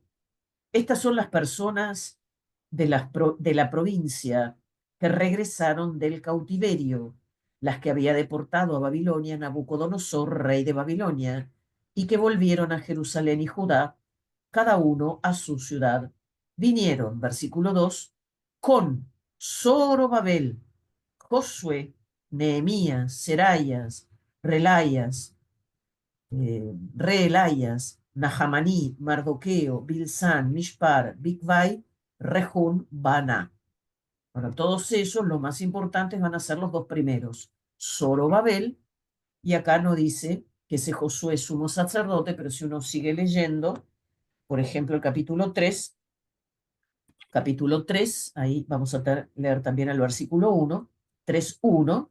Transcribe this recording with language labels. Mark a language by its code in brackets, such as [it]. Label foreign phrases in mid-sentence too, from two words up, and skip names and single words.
[es] Estas son las personas de la provincia que regresaron del cautiverio, las que había deportado a Babilonia Nabucodonosor, rey de Babilonia, y que volvieron a Jerusalén y Judá, cada uno a su ciudad. Vinieron, versículo 2, con Zorobabel, Josué, Nehemías, Seraías, Relayas, Reelayas, Nahamaní, Mardoqueo, Bilsán, Mishpar, Bigvai, Rejún, Baná. Bueno, todos esos, los más importantes, van a ser los dos primeros. Zorobabel, y acá no dice que ese Josué es sumo sacerdote, pero si uno sigue leyendo, por ejemplo, el capítulo 3 ahí vamos a leer también el versículo 1, 3:1.